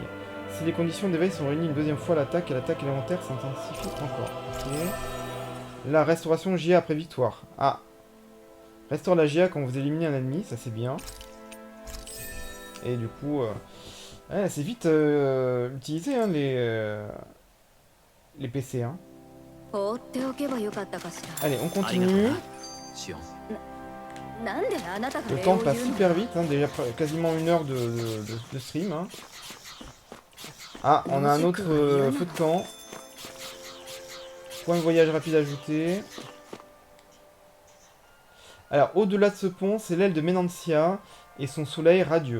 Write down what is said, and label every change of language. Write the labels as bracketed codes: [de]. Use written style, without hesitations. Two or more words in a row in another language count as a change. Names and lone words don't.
[fr] Si les conditions d'éveil sont réunies une deuxième fois, l'attaque élémentaire s'intensifie encore. Ok. La restauration JA après victoire. Ah. Restaure la JA quand vous éliminez un ennemi, ça c'est bien. Et du coup, ouais, c'est vite utilisé hein, les PC. Hein. [ja] 放っておけばよかったかしら。 [fr] Allez, on [ja] ありがとう [fr] continue. [ja] なシオン。なんであなたが [fr] Le [ja] 礼 [fr] temps [ja] を言う [fr] passe [ja] の [fr] super vite, hein, déjà quasiment 1 heure de stream. Hein. Ah, on a un autre feu de camp. Point de voyage rapide ajouté. Alors, au-delà de ce pont, c'est l'aile de Ménancia et son soleil radieux.